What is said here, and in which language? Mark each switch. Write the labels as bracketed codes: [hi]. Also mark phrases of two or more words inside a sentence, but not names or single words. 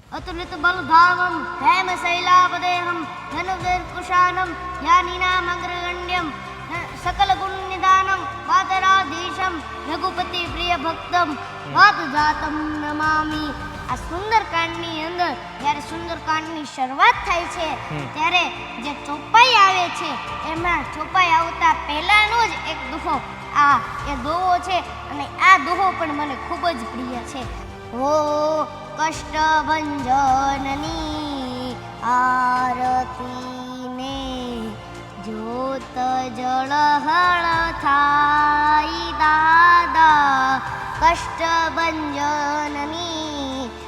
[sa] अतुलित बलधामं हेमशैलापदेहं धनुर्कुशानं ज्ञानिनामग्रगण्यं सकलगुणनिदानं वातराधीशं रघुपतिप्रियभक्तं वातजातं नमामि। [gu] આ સુંદરકાંડની અંદર જ્યારે સુંદરકાંડની શરૂઆત થાય છે ત્યારે જે ચોપાઈ આવે છે એમાં ચોપાઈ આવતા પહેલાનો જ એક દુહો એ દોહો છે અને આ દોહો પણ મને ખૂબ જ પ્રિય છે। ઓ કષ્ટભંજનની આરતીને જોત જળહળ થાય દાદા, કષ્ટભંજનની